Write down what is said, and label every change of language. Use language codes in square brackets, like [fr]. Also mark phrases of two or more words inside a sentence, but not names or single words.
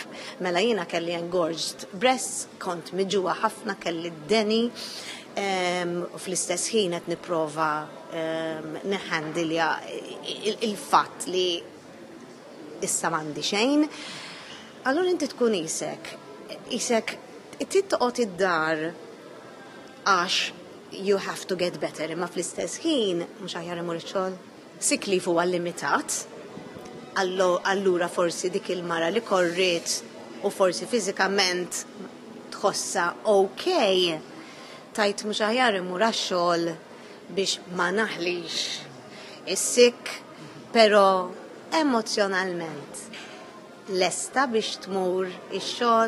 [mt] Mela jiena kelli [en] engorged breasts, [mt] kont miġuwa ħafna, kelli d-deni, u fl-istess ħin qed nipprova neħandilja il-fatt li issa m'għandi xejn. Allura inti tkun isek trid toqgħod id-dar għax [en] you have to get better, [mt] imma fl-istess ħin mhux aħjar imur ix-xogħol. [en] Sick leave [mt] huwa limitat. Allura forsi dik il-mara li korriet u forsi fiżikament tħossa okej, tajt mhux aħjar imur għax-xogħol biex ma naħlix is-sick, però emozjonalment lesta biex tmur ix-xogħol.